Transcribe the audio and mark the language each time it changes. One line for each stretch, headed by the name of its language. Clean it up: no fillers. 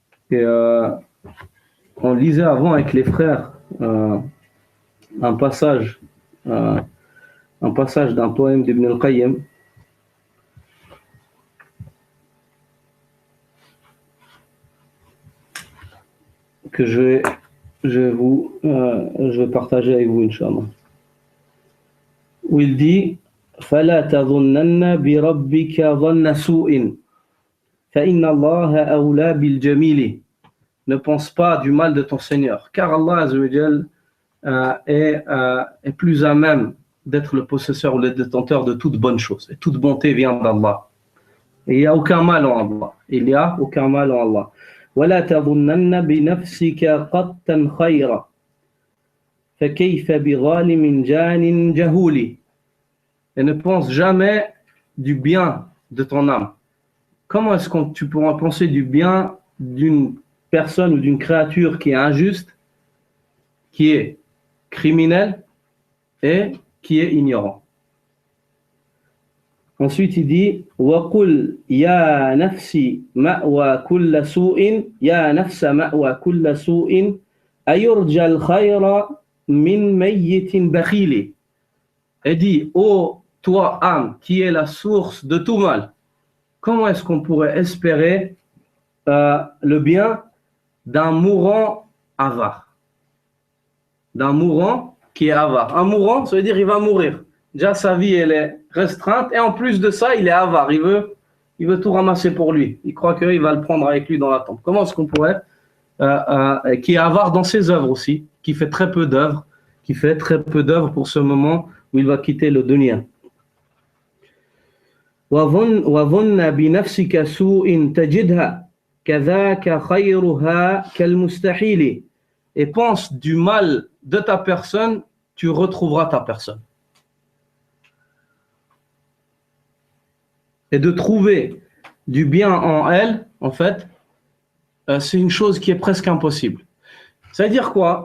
French: Et on lisait avant avec les frères un passage d'un poème d'Ibn al-Qayyim que je vais partager avec vous, Inch'Allah. Où il dit
Arabic: فلا تظنن بربك ظن سوء فإن الله أولى بالجميل.
French: Ne pense pas du mal de ton Seigneur, car Allah Azza wa Jal est plus à même d'être le possesseur ou le détenteur de toute bonne chose. Et toute bonté vient d'Allah. Et il n'y a aucun mal en Allah. Il n'y a aucun mal en Allah.
Arabic: ولا تظنن بنفسك قطا خيرا فكيف بظالم جان جهول.
French: Et ne pense jamais du bien de ton âme. Comment est-ce que tu pourras penser du bien d'une personne ou d'une créature qui est injuste, qui est criminelle et qui est ignorant? Ensuite, il dit
Arabic: وَقُلْ يَا نَفْسِ مَأْوَى كُلَّ سُوءٍ يَا نَفْسَ مَأْوَى كُلَّ سُوءٍ أَيُرْجَى الْخَيْرَ مِنْ مَيِّتٍ بَخِيلٍ.
French: Et dit, ô toi âme, qui est la source de tout mal, comment est-ce qu'on pourrait espérer le bien d'un mourant avare? D'un mourant qui est avare. Un mourant, ça veut dire il va mourir. Déjà, sa vie, elle est restreinte. Et en plus de ça, il est avare. Il veut tout ramasser pour lui. Il croit qu'il va le prendre avec lui dans la tombe. Comment est-ce qu'on pourrait qui est avare dans ses œuvres aussi, qui fait très peu d'œuvres pour ce moment où il va quitter le dunya.
Arabic: وظن بنفسك سوء تجدها كذاك خيرها كالمستحيل.
French: Et pense du mal de ta personne, tu retrouveras ta personne. Et de trouver du bien en elle, en fait, c'est une chose qui est presque impossible. Ça veut dire quoi?